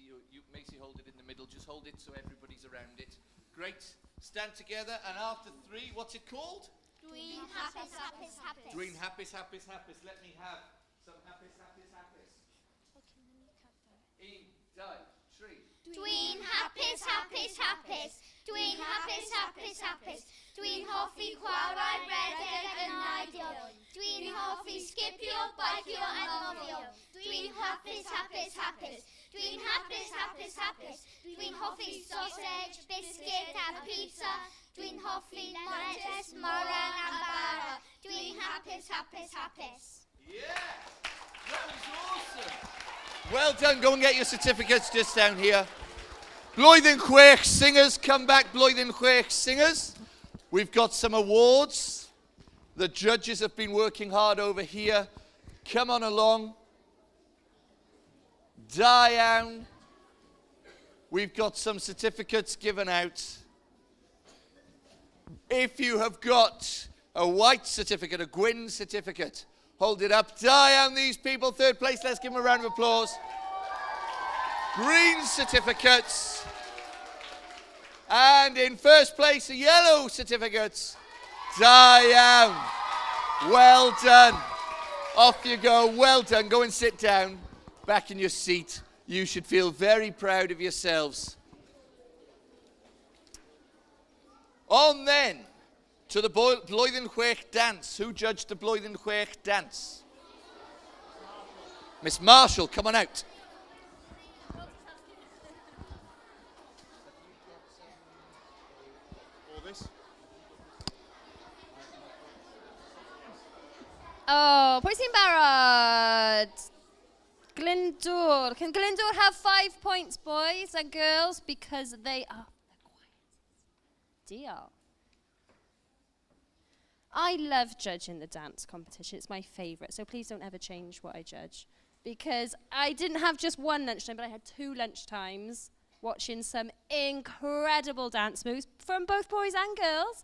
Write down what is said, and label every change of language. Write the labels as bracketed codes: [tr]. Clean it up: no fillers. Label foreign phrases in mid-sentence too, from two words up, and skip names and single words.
[en] Macy, hold it in the middle. Just hold it so everybody's around it. Great. Stand together, and after three, what's it called? [cy] Dwi'n hapus, hapus, hapus. Dwi'n hapus, hapus, hapus. [en] Let me have some [cy] hapus, hapus, hapus. Un, dau, tri. Dwi'n hapus, hapus, hapus. Dwi'n hapus, hapus, hapus. Dwi'n hoffi chwarae redeg yn Nigel. Dwi'n hoffi sgipio, baicio and mofio. Dwi'n hapus, hapus, hapus. Dwi'n hapus, hapus, hapus. Dwi'n hoffi sausage, biscuit a pizza. Dwi'n hoffi lettuce, moran a bara. Dwi'n hapus, hapus, hapus. [en] Yeah, that was awesome. Well done. Go and get your certificates just down here. [cy] Blwyddyn Chwech [en] singers, come back, [cy] Blwyddyn Chwech singers. [en] We've got some awards. The judges have been working hard over here. Come on along. [cy] Da iawn. [en] We've got some certificates given out. If you have got a white certificate, a Gwyn certificate, hold it up. [cy] Da iawn, [en] these people. Third place, let's give them a round of applause. Green certificates. And in first place, the yellow certificates. [cy] Da iawn. [en] Well done. Off you go. Well done. Go and sit down. Back in your seat. You should feel very proud of yourselves. On then to the [cy] Blwyddyn Chwech [en] dance. Who judged the [cy] Blwyddyn Chwech [en] dance? Miss Marshall, come on out. [cy] Oh, pwy sy'n barod? [en] Glyndŵr. Can Glyndŵr have 5 points, boys and girls? Because they are the quietest. Deal. I love judging the dance competition. It's my favourite. So please don't ever change what I judge. Because I didn't have just one lunchtime, but I had 2 lunchtimes watching some incredible dance moves from both boys and girls.